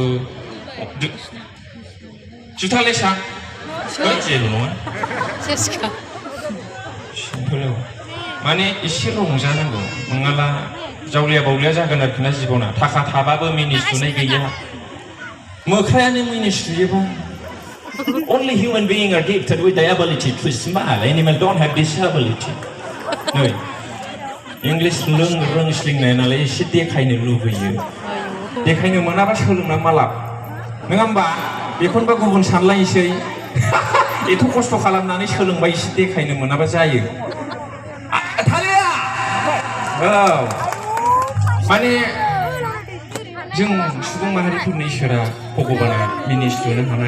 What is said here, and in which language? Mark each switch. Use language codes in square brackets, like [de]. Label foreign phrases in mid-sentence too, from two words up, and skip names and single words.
[brx] जुथा लेसा जेबो नङा। सेसखा सिम्पोल माने एसे रंजानांगौ नङाला जावलिया बावलिया जागोन आरोखि ना जिबना थाखा थाबाबो मिनि सुनाय गैया मोख्रायानो मिनि सुयोबा [en] Only human beings are gifted with the ability to smile. Animals don't have this ability. [brx] नै इंलिस रोंस्लिंनाय नालाय एसे देखायनो लुबैयो देखायनो मोनाबा सोलोंना मा लाब नङा होमबा बेखौनोबा गुबुन सानलायसै एथ' खस्थ' खालामनानै सोलोंबाय एसे देखायनो मोनाबा जायो थालिया औ माने जों सुबुं माहारिफोरनि इसोरा भगबाना मिनिस्लुनो हानाय